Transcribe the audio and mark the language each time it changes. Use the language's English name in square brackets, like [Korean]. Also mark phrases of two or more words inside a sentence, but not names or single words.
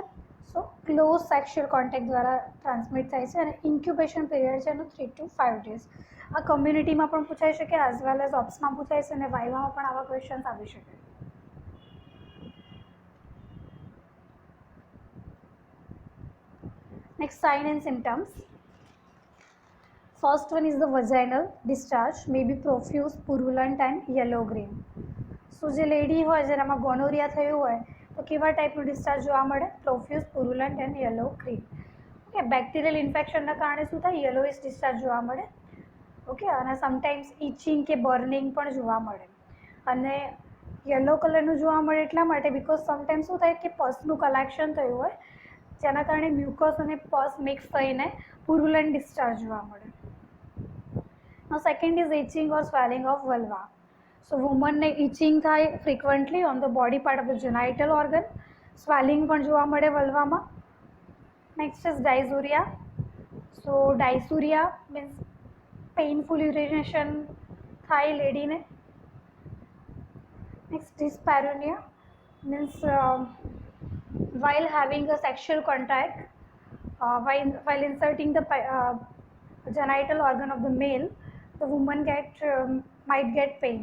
[English] so close sexual contact [Gujarati] દ્વારા ટ્રાન્સમિટ થાય છે અને [English] incubation period [Gujarati] છે એનું [English] 3 to 5 days. [Gujarati] આ કમ્યુનિટીમાં પણ પૂછાઈ શકે, [English] as well as [Gujarati] ઓપ્સમાં પૂછાય છે અને વાઇવામાં પણ આવા ક્વેશ્ચન્સ આવી શકે. [English] Next, sign and symptoms. First one is the vaginal discharge, may be profuse, purulent and yellow green. [Gujarati] So જે લેડી હોય જેનામાં ગોનોરિયા થયું હોય તો કેવા ટાઈપનું ડિસ્ચાર્જ જોવા મળે? [English] Profuse, purulent and yellow green. [Gujarati] ઓકે, [English] bacterial infectionના [Gujarati] કારણે શું થાય? યલોઇશ ડિસ્ચાર્જ જોવા મળે. ઓકે, અને સમટાઈમ્સ ઇચિંગ કે બર્નિંગ પણ જોવા મળે. અને યલો કલરનું જોવા મળે એટલા માટે [English] because sometimes [Gujarati] શું થાય કે પસનું કલેક્શન થયું હોય જેના કારણે મ્યુકસ અને પસ મિક્સ થઈને પુરુલન્ટ ડિસ્ચાર્જ જોવા મળે. [English] Now second is itching or swelling of vulva. So woman ને itching થાય frequently on the body part of the genital organ. [Gujarati] Swelling પણ જોવા મળે વલ્વામાં. [English] Next is dysuria. So dysuria means painful urination થાય lady ને. Next dyspareunia means while having a sexual contact, while inserting the genital organ of the male, the woman might get pain.